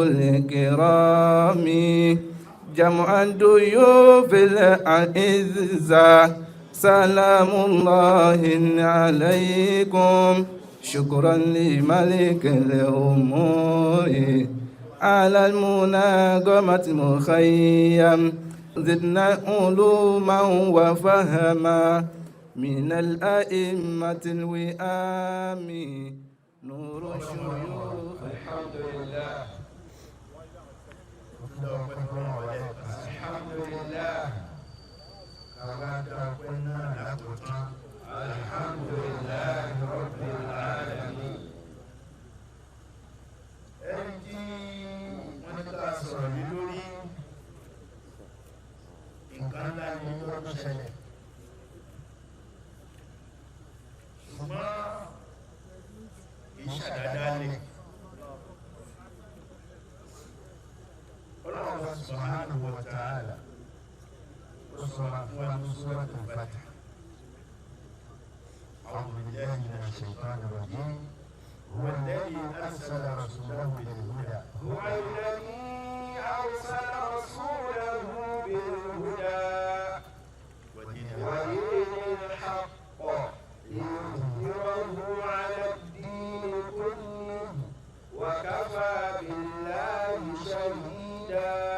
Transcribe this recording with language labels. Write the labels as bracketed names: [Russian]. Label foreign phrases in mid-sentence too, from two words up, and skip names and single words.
[Arabic] الكرام جمع ضيوف الأعزة سلام الله عليكم شكرا لملك الأمور على المناغمة مخيم زدنا علوما وفهما من الأئمة الوئام نور الشيوخ الحمد لله الحمد لله الحمد لله رب العالمين [Yoruba] ẹni wọ́n ní ká sọ̀rọ̀ ní lórí nǹkan ńlá ni ó ń ṣẹlẹ̀ ṣùgbọ́n ìṣàdádálẹ̀ Ọlọ́run [Arabic] سبحانه وتعالى [Yoruba] ó sọ fún wa ní suratul Fatah. [Arabic] أعوذ بالله من الشيطان الرجيم هو الذي أرسل رسوله بالهدى هو الذي أرسل رسوله بالهدى ودين الحق ليظهره على الدين كله وكفى بالله شهيدا